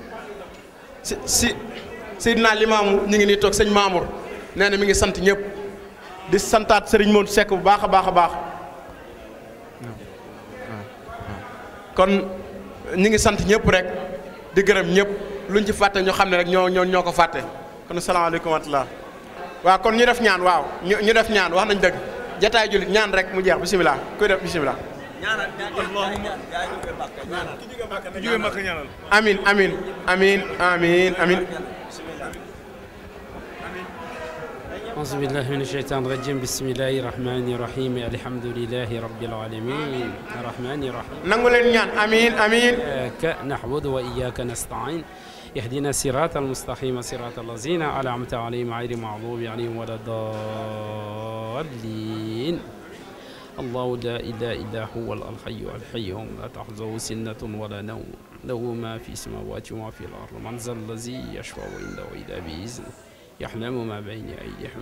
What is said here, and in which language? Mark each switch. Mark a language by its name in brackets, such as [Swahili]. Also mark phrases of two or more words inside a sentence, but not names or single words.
[Wolof] Seydina Limaamu ñi ngi nii toog sëñ Mamour nee na mi ngi sant ñëpp di santaat Serigne Modou Seck bu baax a baax a baax kon ñi ngi sant ñëpp rek di gërëm ñëpp luñ ci fàtte ñu xam ne rek ñoo ko fàtte kon [Arabic] السلام عليكم ورحمة الله [Wolof] waaw kon ñu def ñaan waaw ñu def ñaan wax nañ dëgg jataay jullit ñaan rek mu jeex bisimilah kuy def bisimilah. [Arabic] آمين آمين آمين آمين آمين أعوذ بالله من الشيطان الرجيم بسم الله الرحمن الرحيم الحمد لله رب العالمين الرحمن الرحيم نقول ñaan آمين آمين إياك نعبد وإياك نستعين اهدنا الصراط المستقيم صراط الذين أنعمت عليهم غير المغضوب عليهم ولا الضالين الله لا إله إلا هو الحي القيوم لا تأخذه سنة ولا نوم له ما في السماوات وما في الأرض من ذا الذي يشفع عنده إلا بإذنه يعلم ما بين أيديهم